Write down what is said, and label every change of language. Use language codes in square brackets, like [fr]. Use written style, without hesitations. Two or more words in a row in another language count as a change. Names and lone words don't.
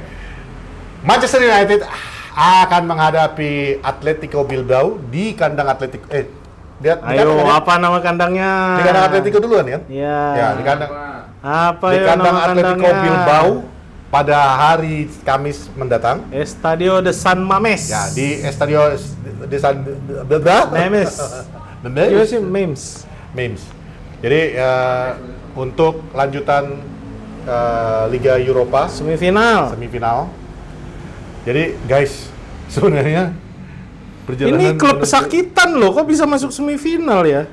[id] Manchester United akan menghadapi Atletico Bilbao di kandang Atletico. Ayo, apa nama kandangnya? Di kandang Atletico duluan ya? Iya. Ya, di kandang Apa di ya kandang nama Atletico kandangnya? Bilbao pada hari Kamis mendatang. Estadio de San Mames. Ya, di Estadio de San Memes. Iya sih memes. Memes. Jadi untuk lanjutan Liga Eropa Semifinal. Jadi guys, sebenarnya perjalanan Ini klub pesakitan loh, kok bisa masuk semifinal ya?